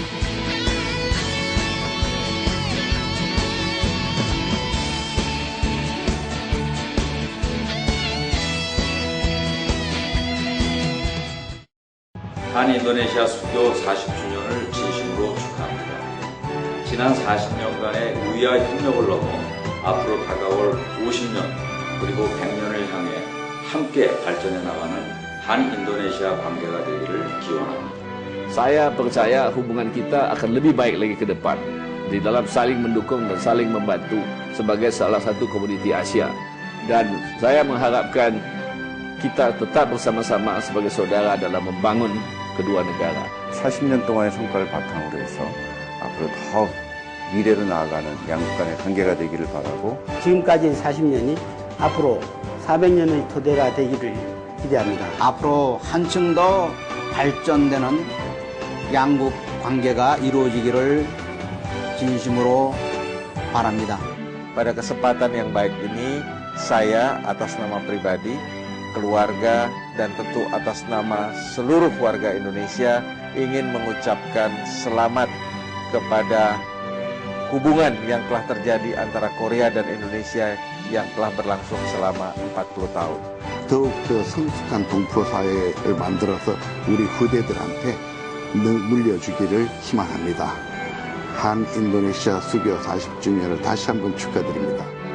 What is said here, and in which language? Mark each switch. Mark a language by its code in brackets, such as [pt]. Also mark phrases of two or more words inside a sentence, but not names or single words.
[ko] 한인도네시아 수교 40주년을 진심으로 축하합니다. 지난 40년간의 우위와 협력을 넘어 앞으로 다가올 50년 그리고 100년을 향해 함께 발전해 나가는 한-인donesia 관계가 되기를 기원합니다. [id] Saya percaya hubungan kita akan lebih baik lagi ke depan di dalam saling mendukung dan saling membantu sebagai salah satu komuniti Asia. Dan saya mengharapkan kita tetap bersama-sama sebagai saudara dalam membangun kedua negara. [ko] 40년 동안의 성과를 바탕으로 해서 앞으로 더 미래로 나아가는 양국 간의 관계가 되기를 바라고, 지금까지 40년이 앞으로 400년의 토대가 되기를 기대합니다. 앞으로 한층 더 발전되는 양국 관계가 이루어지기를 진심으로 바랍니다. [id] Pada kesempatan yang baik ini, saya atas nama pribadi, keluarga, dan tentu atas nama seluruh warga Indonesia ingin mengucapkan selamat kepada hubungan yang telah terjadi antara Korea dan Indonesia yang telah berlangsung selama 40 tahun. [ko] 더욱 더 성숙한 동포 사회를 만들어서 우리 후대들한테 물려주기를 희망합니다. 한 인도네시아 수교 40주년을 다시 한번 축하드립니다.